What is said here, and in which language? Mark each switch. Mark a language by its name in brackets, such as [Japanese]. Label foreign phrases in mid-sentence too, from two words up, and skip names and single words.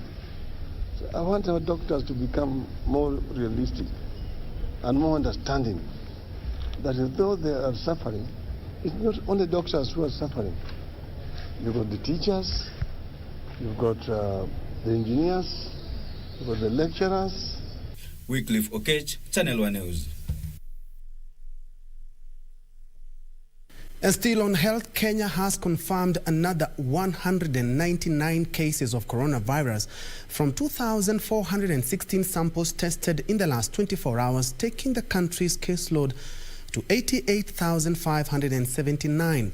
[English] So I want our doctors to become more realistic and more understanding that though they are suffering, it's not only doctors who are suffering. You've got the teachers, you've got the engineers, you've got the lecturers. Wycliffe Okech, Channel 1 News. And still on health, Kenya has confirmed another 199 cases of coronavirus from 2,416 samples tested in the last 24 hours, taking the country's caseload to 88,579.